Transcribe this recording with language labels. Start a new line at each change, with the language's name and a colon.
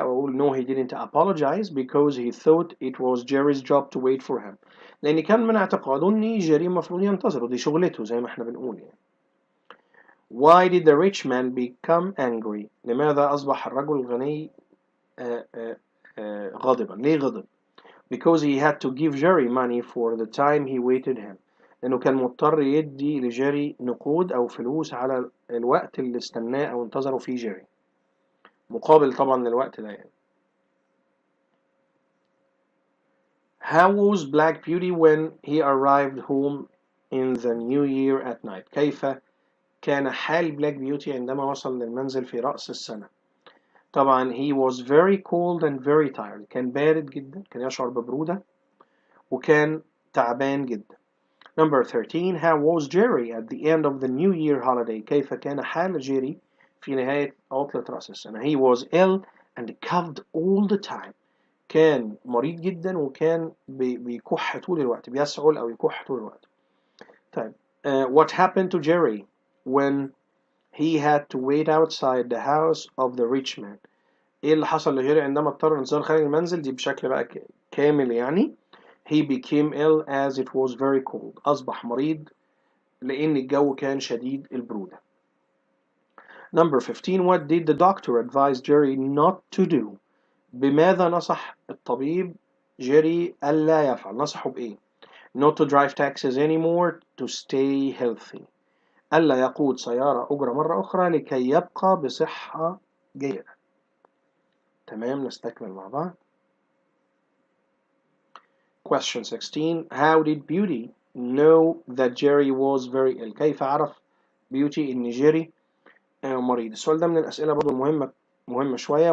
Arabic: أو أقول
English: no he didn't apologize because he thought it was Jerry's job to wait for him.
Arabic: لأن كان من اعتقاده إن جيري المفروض ينتظره، دي شغلته زي ما احنا بنقول يعني.
English: Why did the rich man become angry?
Arabic: لماذا أصبح الرجل الغني غاضبا؟ ليه غضب؟
English: Because he had to give Jerry money for the time he waited him.
Arabic: لأنه كان مضطر يدي لجيري نقود أو فلوس على الوقت اللي استناه أو انتظره فيه جيري، مقابل طبعا للوقت ده يعني.
English: How was Black Beauty when he arrived home in the new year at night?
Arabic: كيف كان حال بلاك بيوتي عندما وصل للمنزل في رأس السنة؟ طبعا
English: he was very cold and very tired.
Arabic: كان بارد جدا، كان يشعر ببرودة وكان تعبان جدا.
English: Number 13. How was Jerry at the end of the New Year holiday?
Arabic: كيف كان حال جيري في نهاية عطلة رأس السنة؟
English: He was ill and coughed all the time.
Arabic: كان مريض جدا وكان بيكح طول الوقت، بيسعل أو يكح طول الوقت. طيب
English: what happened to Jerry when he had to wait outside the house of the rich man?
Arabic: إيه اللي حصل لجيري عندما اضطر الانتظار خارج المنزل؟ دي بشكل بقى كامل يعني.
English: He became ill as it was very cold.
Arabic: أصبح مريض لأن الجو كان شديد البرودة.
English: Number 15. What did the doctor advise Jerry not to do?
Arabic: بماذا نصح الطبيب جيري ألا يفعل؟ نصحه بإيه؟
English: Not to drive taxis anymore to stay healthy.
Arabic: ألا يقود سيارة أجرة مرة أخرى لكي يبقى بصحة جيدة. تمام، نستكمل مع بعض.
English: Question 16. How did Beauty know that Jerry was very ill?
Arabic: كيف عرف بيوتي إن جيري مريض؟ السؤال ده من الأسئلة برضو مهمة شوية.